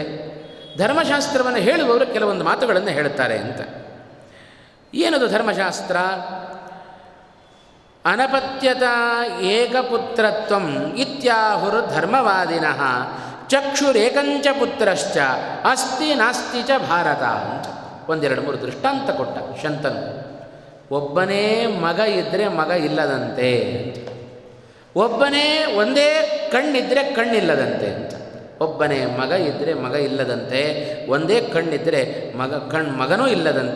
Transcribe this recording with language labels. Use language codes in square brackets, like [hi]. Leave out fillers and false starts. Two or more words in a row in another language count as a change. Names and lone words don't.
[kn] ಧರ್ಮಶಾಸ್ತ್ರವನ್ನು ಹೇಳುವವರು ಕೆಲವೊಂದು ಮಾತುಗಳನ್ನು ಹೇಳುತ್ತಾರೆ ಅಂತ. ಏನದು ಧರ್ಮಶಾಸ್ತ್ರ? [sa] ಅನಪತ್ಯತಾ ಏಕಪುತ್ರತ್ವಂ ಇತ್ಯಾಹುರು ಧರ್ಮವಾದಿನಃ ಚಕ್ಷುರೇಕಂಚ ಪುತ್ರಶ್ಚ ಅಸ್ತಿ ನಾಸ್ತಿ ಚ ಭಾರತ [kn] ಅಂತ 1-2-3 ದೃಷ್ಟಾಂತ ಕೊಟ್ಟ ಶಂತನು. ಒಬ್ಬನೇ ಮಗ ಇದ್ದರೆ ಮಗ ಇಲ್ಲದಂತೆ ಅಂತ, ಒಬ್ಬನೇ ಒಂದೇ ಕಣ್ಣಿದ್ದರೆ ಕಣ್ಣಿಲ್ಲದಂತೆ ಅಂತ, ಒಬ್ಬನೇ ಮಗ ಇದ್ದರೆ ಮಗ ಇಲ್ಲದಂತೆ, ಒಂದೇ ಕಣ್ಣಿದ್ದರೆ ಮಗನೂ ಇಲ್ಲದಂತೆ.